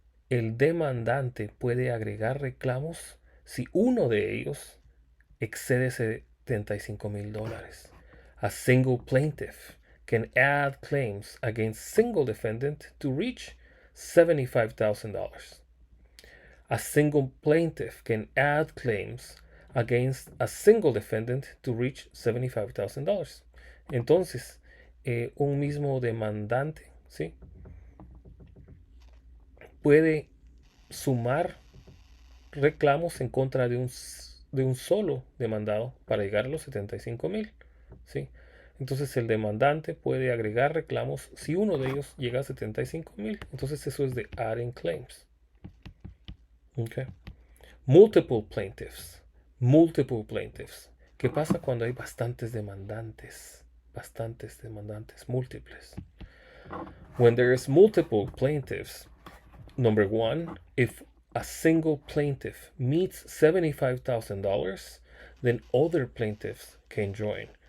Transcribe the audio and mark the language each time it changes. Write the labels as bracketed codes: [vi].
[es] El demandante puede agregar reclamos si uno de ellos excede $75,000. [en] A single plaintiff can add claims against single defendant to reach $75,000. A single plaintiff can add claims against a single defendant to reach $75,000. [es] Entonces, un mismo demandante, ¿sí?, puede sumar reclamos en contra de un solo demandado para llegar a los 75,000, ¿sí? Entonces el demandante puede agregar reclamos si uno de ellos llega a 75,000. Entonces eso es de adding claims. Okay. [en] Multiple plaintiffs. Multiple plaintiffs. [es] ¿Qué pasa cuando hay bastantes demandantes? Bastantes demandantes múltiples. [en] When there is multiple plaintiffs, number one, if a single plaintiff meets $75,000, then other plaintiffs can join.